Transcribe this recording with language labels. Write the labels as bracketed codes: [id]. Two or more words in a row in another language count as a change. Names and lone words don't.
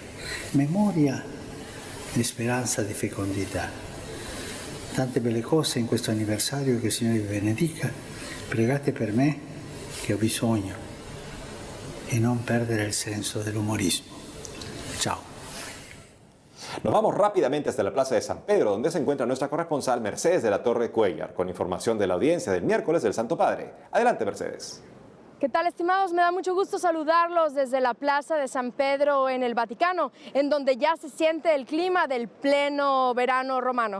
[it] Memoria e speranza di fecondità. Tante belle cose in questo anniversario, che il Signore vi benedica. Pregate per me che ho bisogno e non perdere il senso dell'umorismo. Ciao. [es] Nos vamos rápidamente hasta la Plaza de San Pedro, donde se encuentra nuestra corresponsal Mercedes de la Torre Cuéllar, con información de la audiencia del miércoles del Santo Padre. Adelante, Mercedes. ¿Qué tal, estimados? Me da mucho gusto saludarlos desde la Plaza de San Pedro en el Vaticano, en donde ya se siente el clima del pleno verano romano.